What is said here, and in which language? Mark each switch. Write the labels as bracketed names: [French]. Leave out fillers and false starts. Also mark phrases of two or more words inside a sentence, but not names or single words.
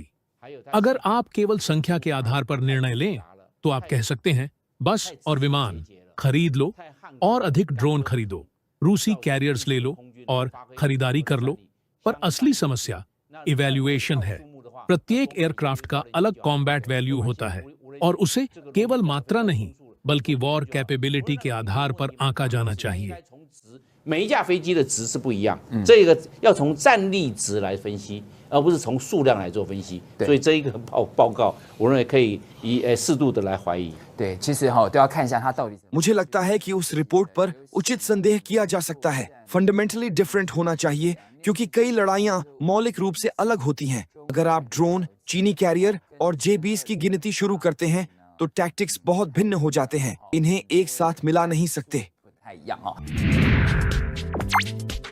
[Hindi] अगर आप केवल संख्या के आधार पर निर्णय लें, तो आप कह सकते हैं, बस और विमान खरीद लो और अधिक ड्रोन खरीदो, रूसी कैरियर्स ले लो और खरीदारी कर लो। पर असली समस्या इवैल्यूएशन है। प्रत्येक एयरक्राफ्ट का अलग [English] combat value [Hindi] होता है और उसे केवल मात्रा नहीं, बल्कि [English] war capability [Hindi] के आधार पर आंका जाना चाहिए। [Chinese] 每一架飞机的值是不一样，这个要从战力值来分析，而不是从数量来做分析。所以这一个报告，我认为可以适度的来怀疑。对，其实都要看一下它到底。 [Hindi] मुझे लगता है कि उस रिपोर्ट पर उचित संदेह किया जा सकता है। [English] fundamentally different [Hindi] होना चाहिए, क्योंकि कई लड़ाइयां मौलिक रूप से अलग होती हैं। अगर आप ड्रोन, चीनी कैरियर और J-20 की गिनती शुरू करते हैं, तो टैक्टिक्स बहुत भिन्न हो जाते हैं। इन्हें एक साथ मिला नहीं सकते। [Chinese] 不太一样